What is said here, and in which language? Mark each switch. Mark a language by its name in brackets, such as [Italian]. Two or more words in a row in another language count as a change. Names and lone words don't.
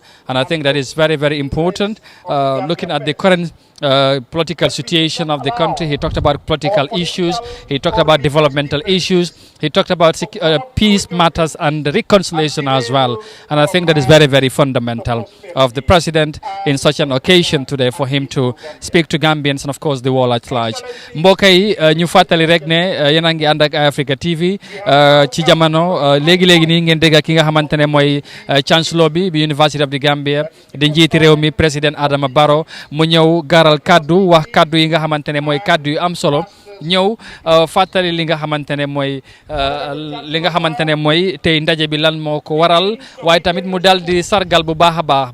[English] And I think that is very, very important. Looking at the current political situation of the country, he talked about political issues, he talked about developmental issues, he talked about peace matters and reconciliation as well. And I think that is very, very fundamental of the president in such an occasion today for him to speak to Gambians and of course the world at large. [Wolof] Mbokk yi ñu fàttali rek ne yéen a ngi ànd ak Africa TV ci jamono léegi-léegi nii ngeen dégg ki nga xamante ne mooy Chancellor bi University of the Gambia di njiiti réew mi président Adama Barrow mu ñëw garal kaddu wax kaddu yi nga xamante ne mooy kaddu yu am solo ñëw fàttali li nga xamante ne mooy tey ndaje bi lan moo ko waral waaye tamit mu dal di sargal bu baax a baax